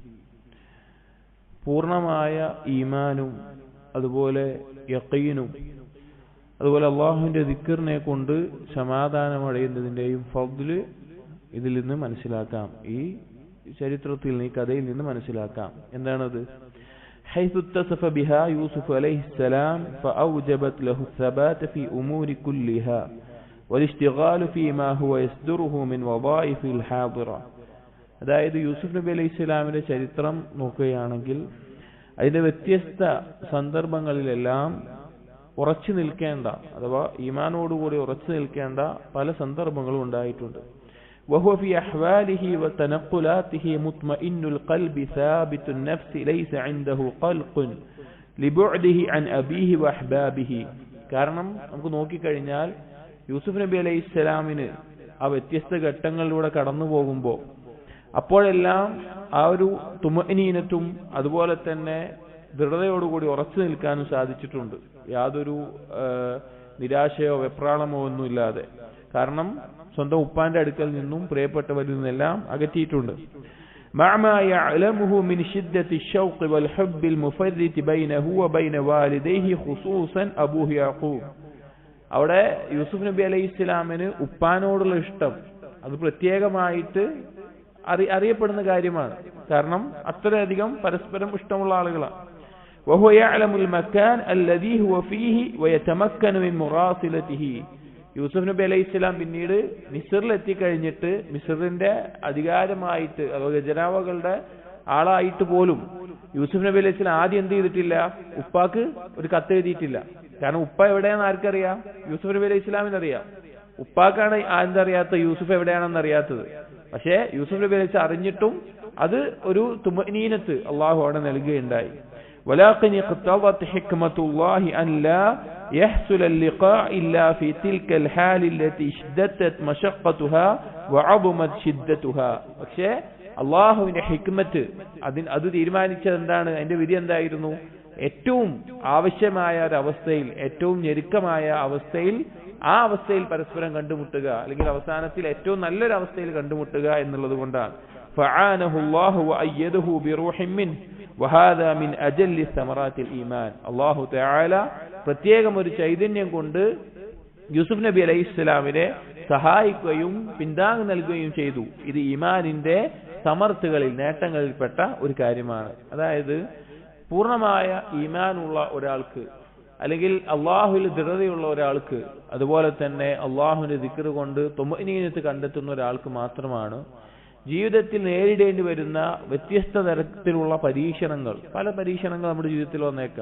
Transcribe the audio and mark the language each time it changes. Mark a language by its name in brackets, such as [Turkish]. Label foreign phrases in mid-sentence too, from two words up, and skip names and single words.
[Malayalam] പൂർണ്ണമായ ഈമാനും അതുപോലെ യഖീനും അതുപോലെ അള്ളാഹുവിന്റെ ദിക്റിനെ കൊണ്ട് സമാധാനമടയുന്നതിന്റെയും ഫദ്ല് ഇതിൽ നിന്ന് മനസ്സിലാക്കാം. ഈ ചരിത്രത്തിൽ നിന്ന്, ഈ കഥയിൽ നിന്ന് മനസ്സിലാക്കാം. എന്താണത്? [Arabic] حيث اتصف بها يوسف عليه السلام فأوجبت له الثبات في أمور كلها والاشتغال فيما هو يصدره من وظائف الحاضرة. [Malayalam] അതായത് യൂസുഫ് നബി അലൈഹി സ്വലാമിന്റെ ചരിത്രം നോക്കുകയാണെങ്കിൽ അതിന്റെ വ്യത്യസ്ത സന്ദർഭങ്ങളിലെല്ലാം ഉറച്ചു നിൽക്കേണ്ട അഥവാ ഈമാനോടുകൂടി ഉറച്ചു നിൽക്കേണ്ട പല സന്ദർഭങ്ങളും ഉണ്ടായിട്ടുണ്ട്. [Arabic] وهو في أحواله وتنقلاته مطمئن القلب ثابت النفس ليس عنده قلق لبعده عن أبيه وأحبابه. [Malayalam] കാരണം നമുക്ക് നോക്കിക്കഴിഞ്ഞാൽ യൂസുഫ് നബി അലൈഹി സ്വലാമിന് ആ വ്യത്യസ്ത ഘട്ടങ്ങളിലൂടെ കടന്നു പോകുമ്പോൾ അപ്പോഴെല്ലാം ആ ഒരു തുമഅനീനത്തും അതുപോലെ തന്നെ ദൃഢതയോടുകൂടി ഉറച്ചു നിൽക്കാനും സാധിച്ചിട്ടുണ്ട്, യാതൊരു നിരാശയോ വെപ്രാളമോ ഒന്നുമില്ലാതെ. കാരണം സ്വന്തം ഉപ്പാന്റെ അടുക്കൽ നിന്നും പ്രിയപ്പെട്ടവരിൽ നിന്നെല്ലാം അകറ്റിയിട്ടുണ്ട്. [Arabic] مع يعلمه من شدة الشوق والحب المفرط بينه وبين والديه خصوصا أبوه يعقوب. [Malayalam] അവിടെ യൂസുഫ് നബി അലൈഹി സ്വലാമിന് ഉപ്പാനോടുള്ള ഇഷ്ടം അത് പ്രത്യേകമായിട്ട് അറിയപ്പെടുന്ന കാര്യമാണ്. കാരണം അത്രയധികം പരസ്പരം ഇഷ്ടമുള്ള ആളുകളാണ്. [Arabic] وهو يعلم المكان الذي هو فيه ويتمكن من مراسلته. [Malayalam] യൂസുഫ് നബി അലൈഹി സ്വലാം പിന്നീട് മിസ്റിൽ എത്തിക്കഴിഞ്ഞിട്ട് മിസ്റിന്റെ അധികാരമായിട്ട് ഖജനാവകളുടെ ആളായിട്ട് പോലും യൂസുഫ് നബി അലൈഹി സ്വലാം ആദ്യം എന്ത് ചെയ്തിട്ടില്ല? ഉപ്പാക്ക് ഒരു കത്ത് എഴുതിയിട്ടില്ല. കാരണം ഉപ്പ എവിടെയാണെന്ന് ആർക്കറിയാം? യൂസുഫ് നബി അലൈഹി സ്വലാമിന് അറിയാം. ഉപ്പാക്കാണ് എന്തറിയാത്ത യൂസുഫ് എവിടെയാണെന്ന് അറിയാത്തത്. പക്ഷേ യൂസുഫ് നബി അലൈഹി സ്വലാം അറിഞ്ഞിട്ടും അത് ഒരു തുമഅനീനത്ത് അള്ളാഹു അവിടെ നൽകുകയുണ്ടായി. [Arabic] ولكن اقتضت حكمة الله أن لا يحصل اللقاء إلا في تلك الحال التي اشتدت مشقتها وعظمت شدتها. [Malayalam] പക്ഷേ അള്ളാഹുവിന്റെ ഹിക്മത്ത് അത് തീരുമാനിച്ചത് എന്താണ്? അതിന്റെ വിധി എന്തായിരുന്നു? ഏറ്റവും ആവശ്യമായ ഒരവസ്ഥയിൽ, ഏറ്റവും ഞെരുക്കമായ അവസ്ഥയിൽ, ആ അവസ്ഥയിൽ പരസ്പരം കണ്ടുമുട്ടുക, അല്ലെങ്കിൽ അവസാനത്തിൽ ഏറ്റവും നല്ലൊരു അവസ്ഥയിൽ കണ്ടുമുട്ടുക എന്നുള്ളത് കൊണ്ടാണ്. [Arabic] فعانه الله وأيده بروح منه وهذا من أجل ثمرات الإيمان. [Malayalam] അല്ലാഹു തആല പ്രത്യേകം ഒരു ചൈതന്യം കൊണ്ട് യൂസുഫ് നബി അലൈഹിസ്സലാമിനെ സഹായിക്കുകയും പിന്താങ്ങ് നൽകുകയും ചെയ്തു. ഇത് ഈമാനിന്റെ സമർത്ഥകളിൽ, നേട്ടങ്ങളിൽപ്പെട്ട ഒരു കാര്യമാണ്. അതായത് പൂർണ്ണമായ ഈമാനുള്ള ഒരാൾക്ക്, അല്ലെങ്കിൽ അള്ളാഹുവിൽ ദൃഢതയുള്ള ഒരാൾക്ക്, അതുപോലെ തന്നെ അള്ളാഹുവിന്റെ ദിക്ർ കൊണ്ട് തുമഅനീനത്ത് കണ്ടെത്തുന്ന ഒരാൾക്ക് മാത്രമാണ് ജീവിതത്തിൽ നേരിടേണ്ടി വരുന്ന വ്യത്യസ്ത തരത്തിലുള്ള പരീക്ഷണങ്ങൾ, പല പരീക്ഷണങ്ങൾ നമ്മുടെ ജീവിതത്തിൽ വന്നേക്കാം.